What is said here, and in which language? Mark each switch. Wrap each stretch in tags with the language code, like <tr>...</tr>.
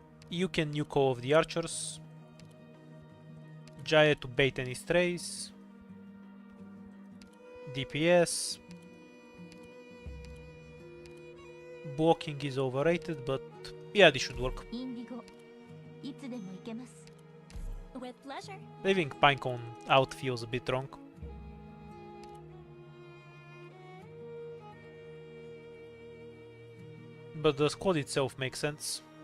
<en>You can nuke all of the archers. Jaya to bait any strays. DPS. Blocking is overrated, but yeah, this should work.</en> <ja>インディゴいつでも行けます</ja> <en>With pleasure Leaving Pinecone out feels a bit wrong. But the squad itself makes sense.</en>